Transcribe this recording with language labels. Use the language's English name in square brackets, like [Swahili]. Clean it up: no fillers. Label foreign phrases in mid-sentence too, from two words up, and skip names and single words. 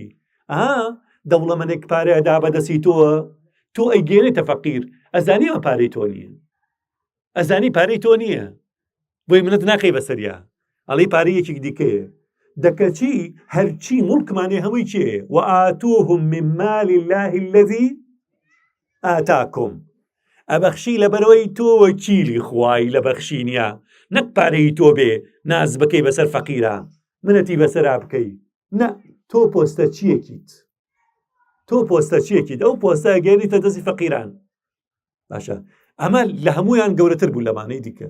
[Central Kurdish] دەوڵەمەندێک پارەیە دا بە دەستی تۆ ئەیگێنێتە فەقیر، ئەزانی ئەمە پارەی تۆ نییە، ئەزانی پارەی تۆ نییە، بۆی منەت ناکەی بەسەریا، ئەڵێ پارەیەکی دیکەیە. دەکەچی هەرچی مڵکمانێ هەمووی چێ [Arabic] وآتوهم من مال الله الذي آتاكم، [Central Kurdish] ئەبەخشی لەبەرەوەی تۆ وەکیلی خوای لە بەخشینیە، نەک پارەی تۆ بێ ناز بکەی بەسەر فەقیرە، منەتی بەسەرا بکەی، نە، تۆ پۆستە چیەکیت، ئەو پۆستە گەێنیتە دەستی فەقیران. باشە، ئەمە لە هەمویان گەورەتر بوو لەمانەی دیکە.